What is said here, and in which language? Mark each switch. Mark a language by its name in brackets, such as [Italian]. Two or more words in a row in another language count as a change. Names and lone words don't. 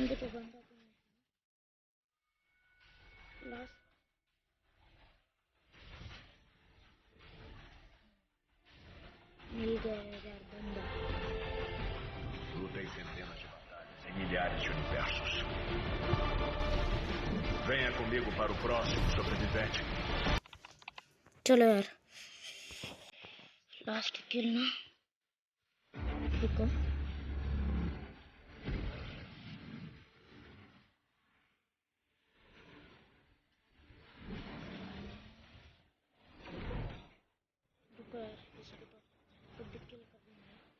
[Hindi] बंदा तो नहीं लास्ट मिल गया यार बंदा। [Portuguese] Lutei centenas de batalhas em milhares de universos. Venha comigo para o próximo sobrevivente. [Hindi] चलो यार लास्ट किल ना। रुको रुको यार इसको तो खुद किल कर दूंगा।